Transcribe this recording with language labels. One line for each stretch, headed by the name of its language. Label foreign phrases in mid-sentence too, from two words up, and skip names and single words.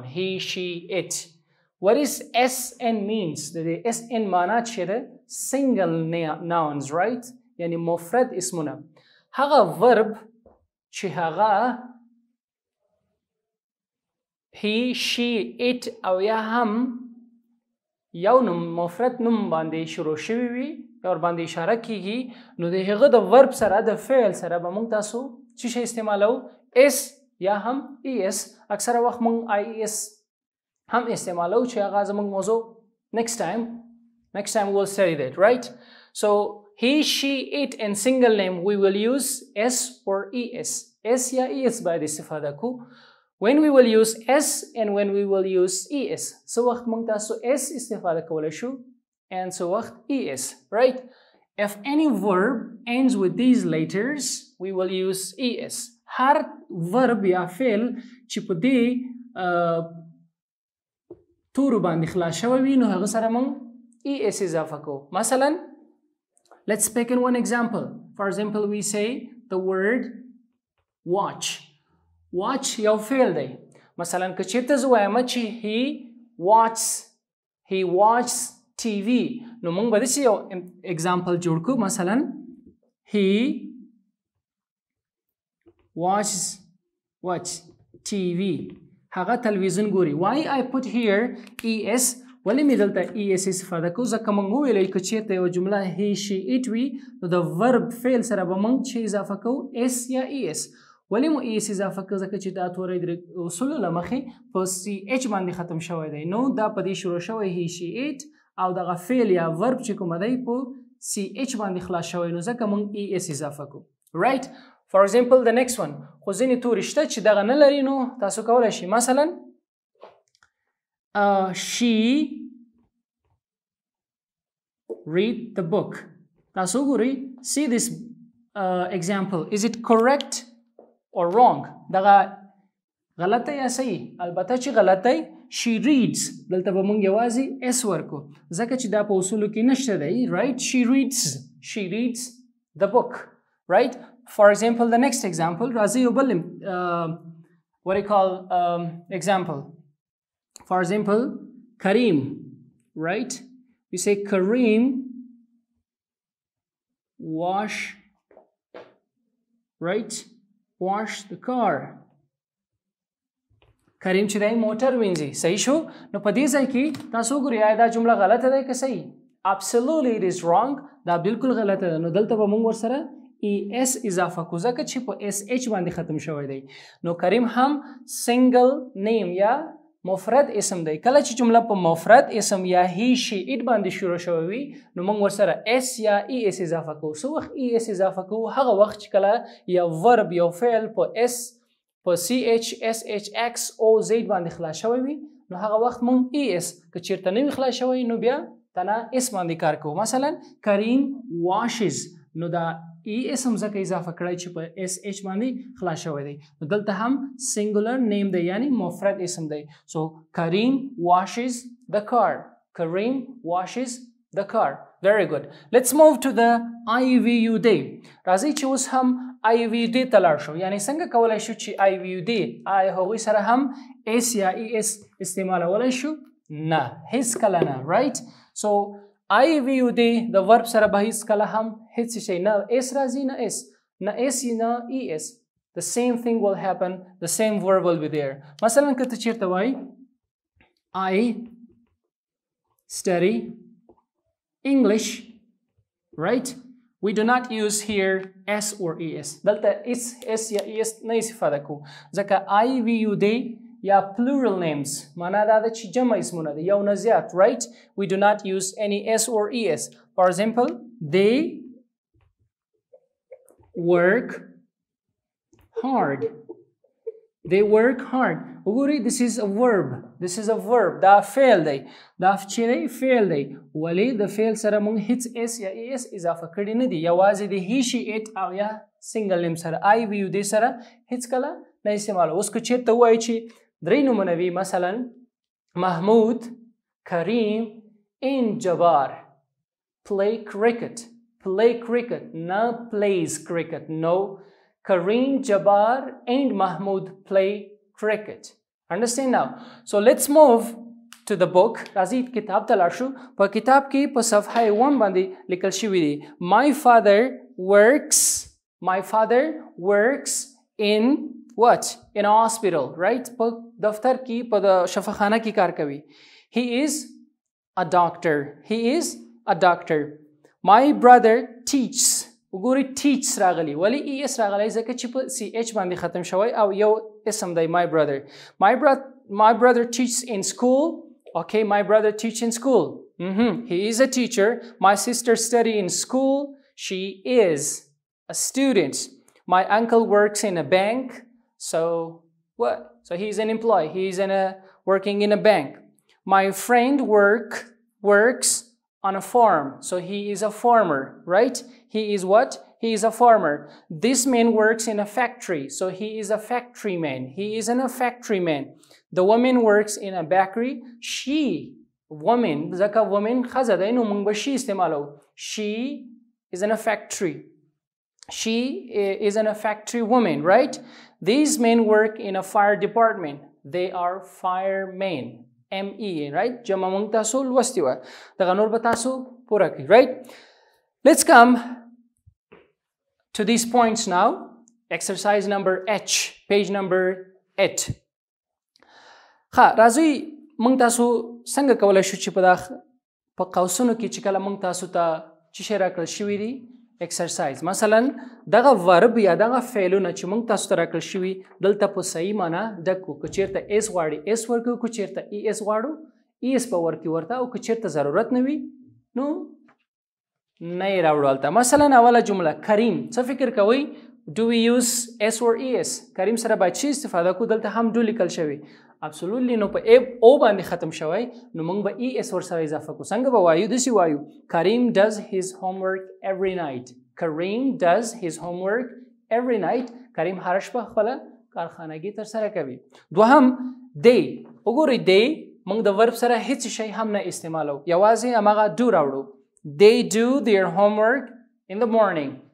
English: He, she, it. What is SN means? The SN
Pashto: مانا چې دي
English: single nouns, right?
Pashto: یعني مفرد اسمونه. هغه verb چې هغه
English: he, she, it
Pashto: او یا هم یو نوم مفرد نوم باندې شروع شوی وي یا ور باندې اشاره کیږي نو د هغه د ورب سره د فعل سره به موږ تاسو څه شی استعمالو اس یا هم اس اکثر وخت موږ اي اس هم استعمالو چې هغه زموږ موضوع
English: next time we'll study that, right? So he, she, it and single name we will use S or ES.
Pashto: S या ES باید استفاده کو.
English: When we will use S and when we will use ES.
Pashto: So وقت موږ تاسو S استفاده کولای شو
English: and so
Pashto: وقت ES, right?
English: If any verb ends with these letters, we will use ES.
Pashto: هر verb یا فعل چې په دې تورو باندې خلاص شوی وي نو هغه سره موږ ES اضافه کوو. مثلا
English: let's pick in one example. For example, we say the word watch.
Pashto: Watch یو فعل دی. مثلا که چیرته زه وایم چې
English: he watches TV
Pashto: نو موږ به داسې یو example جوړ کړو. مثلا
English: he watches TV
Pashto: هغه تلویزیون ګوري.
English: Why I put here ES
Pashto: ولې مې دلته ES استفاده کوو ځکه موږ وویلی که چیرته یوه جمله
English: he she it
Pashto: وي نو د verb فعل سره به موږ چې اضافه کوو S یا ES. ولې مو ES اضافه کوو ځکه چې دا توری د اصولو له مخې په CH باندې ختم شوی دی نو دا په دې شروع شوی
English: he she it
Pashto: او دغه فعل یا verb چې کومه دی په CH باندې خلاص شوی نو ځکه موږ ES اضافه کوو.
English: Right? For example, the next one.
Pashto: خو ځینې توري شته چې دغه نه لري نو تاسو کولی شئ.
English: مثلا she read the book.
Pashto: تاسو ګورئ.
English: See this example. Is it correct or wrong?
Pashto: دغه غلطه یا صحیح؟ البته چې غلطه
English: she reads.
Pashto: دلته به موږ یوازې S ورکو ځکه چې دا په اصولو کې نشته دی.
English: Right? She reads the book. Right? For example, the next example, Razi Ubalim, what do you call example? For example, Kareem, right? We say Kareem wash the car.
Pashto: Kareem چې دی موټر وینځي. صحیح شو؟ نو په دې ځای کې تاسو ګورئ آیا دا جمله غلطه ده که صحیح؟
English: Absolutely it is wrong.
Pashto: دا بالکل غلطه ده. نو دلته به موږ ورسره ES اضافه کو ځکه چې په SH باندې ختم شوی دی. نو کریم هم
English: single name
Pashto: یا مفرد اسم دی. کله چې جمله په مفرد اسم یا he she it باندې شروع شوی وي نو موږ ورسره S یا ES اضافه کوو. څه وخت ES اضافه کوو؟ هغه وخت چې کله یو verb یو فعل په S په CH SH X O Z باندې خلاص شوی وي نو هغه وخت موږ ES که چیرته نه وي خلاص شوی نو بیا تنه اس باندې کار کوو. مثلا کریم washes نو دا ES هم ځکه اضافه کړی چې په SH باندې خلاص شوی دی. نو دلته هم
English: singular name
Pashto: دی یعنی مفرد اسم دی.
English: So Kareem washes the car. Kareem washes the car. Very good. Let's move to the IVU day.
Pashto: راځئ چې اوس هم
English: IVU day
Pashto: ته لاړ شو. یعنی څنګه کولی شو چې
English: IVU day
Pashto: آیا هغوی سره هم S یا ES استعمالولی شو؟ نه هیڅ کله نه.
English: Right? So IVU day the verb
Pashto: سره به هیڅ کله هم هیڅ شی نه S راځي نه S نه ES.
English: The same thing will happen. The same verb will be there.
Pashto: مثلا که ته چیرته وایي
English: I study English, right? We do not use here S or ES.
Pashto: دلته S یا ES نه استفاده کو ځکه IVU day یا
English: plural names
Pashto: معنا دا ده چې جمع اسمونه دي یو نه زیات
English: right we do not use any s or es for example they work hard they work hard وګورئ this is a verb
Pashto: دا فعل دی دا چې دی فعل دی ولې د فعل سره موږ هیڅ اس یا اس اضافه کړی نه دي یوازې د
English: he she it
Pashto: او یا
English: single name
Pashto: سره
English: I we you
Pashto: دې سره هیڅ کله نه استعمال اوس که چېرته ووایي چې درې نومونه وي مثلا محمود کریم
English: and Jabbar play cricket
Pashto: نه
English: plays cricket no Kareem, Jabbar and Mahmoud play cricket. Understand now? So let's move to the book.
Pashto: راځئ کتاب تلاشوو. په کتاب کې په صفحه 1 باندې لیکل شوي دي.
English: My father works in what? In a hospital, right?
Pashto: په دفتر کې په دې شفاخانه کې کار کوي.
English: He is a doctor. My brother teaches.
Pashto: وګورئ teach راغلی ولی ای اس راغلی ځکه چې په
English: CH
Pashto: باندې ختم شوی او یو اسم دی
English: my brother teaches in school okay my brother teaches in school he is a teacher my sister study in school she is a student my uncle works in a bank so what so he's an employee he's working in a bank my friend works on a farm so he is a farmer right he is what he is a farmer this man works in a factory so he is a factory man the woman works in a bakery she woman
Pashto: ځکه woman ښځه ده نو مونږ به she استعمالوو
English: she is in a factory woman right these men work in a fire department they are firemen ME right
Pashto: جمع مونږ تاسو لوستي دغه نور به تاسو پوره کئ
English: right let's come to these points now exercise number H page number 8
Pashto: خه راځئ مونږ تاسو څنګه کولای شو چې په قوسونو کې چې کله مونږ تاسو ته چې شی راکړل شوي دي exercise مثلا دغه verb یا دغه فعلونه چې مونږ تاسو ته راکړل شوي دلته په صحیح معنا ډکو که چېرته اس غواړي اس ورکړو که چېرته ای اس غواړو ای اس په ورکړي ورته او که چېرته ضرورت نه وي نو نه یې راوړو هلته مثلا اوله جمله کریم څه فکر کوئ
English: do we use s or es
Pashto: کریم سره باید څه استفاده کوو دلته هم do لیکل شوي absolutely نو په او باندې ختم شوی نو موږ به ای اس ورسره اضافه کوو څنګه به وایو داسې وایو کریم
English: does his homework every night
Pashto: کریم هره شپه خپله کارخانګي ترسره کوي دوهم دی وګورئ دی موږ د ورب سره هیڅ شی هم نه استعمالو یوازې هماغه do راوړو
English: they do their homework in the morning